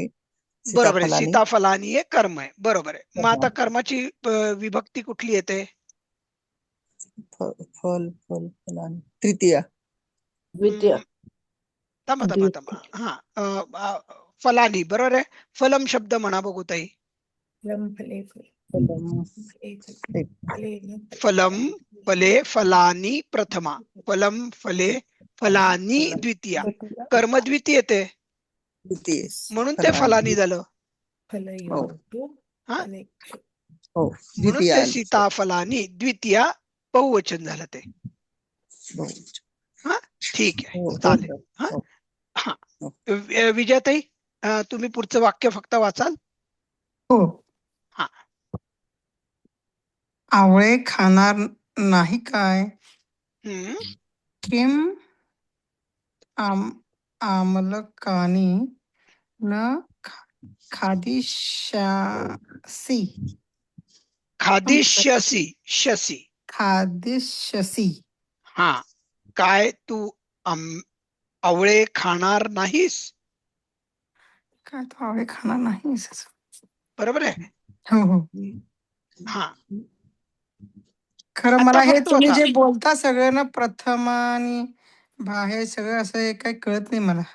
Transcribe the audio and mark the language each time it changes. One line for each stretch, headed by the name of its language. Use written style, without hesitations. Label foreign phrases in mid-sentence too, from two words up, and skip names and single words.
Marathi: बरोबर आहे. सीताफलानी हे कर्म आहे. बरोबर आहे. मग आता कर्माची विभक्ती कुठली येते? फलानी. तृतीया. द्वितीय. थांबा. हा, फलानी. बरोबर आहे. फलम शब्द म्हणा बघू ताई.
Sanskrit: फलम फले फलानी प्रथमा. फलम फले फलानी द्वितीया.
Marathi: कर्म द्वितीय येते, म्हणून ते फलानी झालं. म्हणून ते सीताफलानी द्वितीया बहुवचन झालं ते. हा, ठीक आहे, चालेल. हा, विजयाताई तुम्ही पुढचं वाक्य फक्त वाचाल. हो. हा. आवळे खाणार नाही काय?
Sanskrit: किम आमलकानी न खादिष्यासी. खादिष्यसी.
Marathi: हा, काय तू आवळे खाणार नाहीस? काय तू आवळे खाणार नाहीस? बरोबर आहे. हो. हा, खरं मला हे तुम्ही जे बोलता सगळं ना, प्रथम आणि बाहेर सगळं असं हे काही कळत नाही मला.